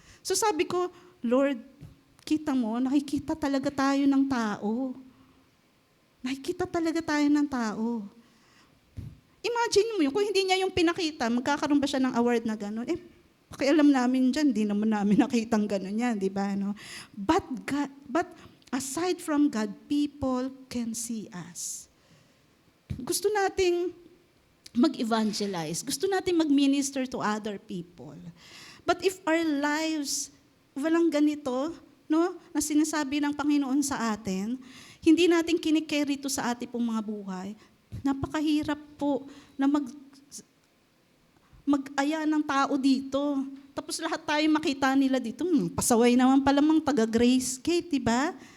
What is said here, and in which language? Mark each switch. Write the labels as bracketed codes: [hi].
[tl] So sabi ko, Lord, kita mo, nakikita talaga tayo ng tao. Nakikita talaga tayo ng tao. Imagine mo yun, kung hindi niya yung pinakita, magkakaroon ba siya ng award na gano'n? Pakialam namin dyan, di naman namin nakitang gano'n yan, di ba? No? [en] But aside from God, people can see us. [tl] Gusto nating mag-evangelize. Gusto nating mag-minister [en] to other people. But if our lives, [tl] walang ganito, no, na sinasabi ng Panginoon sa atin, hindi natin kinikerry ito sa ating pong mga buhay, napakahirap po na mag-aya ng tao dito. Tapos lahat tayo makita nila dito, pasaway naman pala mang taga-Grace Gate, di ba?